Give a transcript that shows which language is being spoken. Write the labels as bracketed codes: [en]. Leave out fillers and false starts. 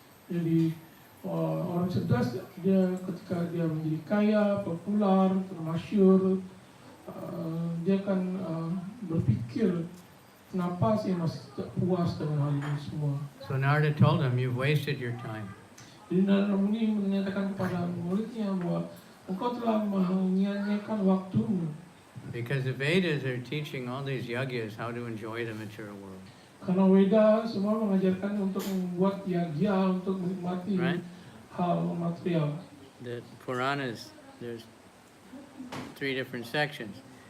[id] Jadi orang cerdas dia ketika dia menjadi kaya, populer, termasyur, dia akan berpikir kenapa saya masih tidak puas dengan hal ini semua. [en] So Narada told him, you've wasted your time. [id] Jadi Narada Muni menyatakan kepada muridnya bahwa engkau telah menyia-nyiakan waktumu. [en] Because the Vedas are teaching all these yagyas how to enjoy the material world. [id] Karena Weda semua mengajarkan untuk membuat yagya untuk menikmati [en] Right. [id] hal material. [en] The Puranas, there's 3 different sections.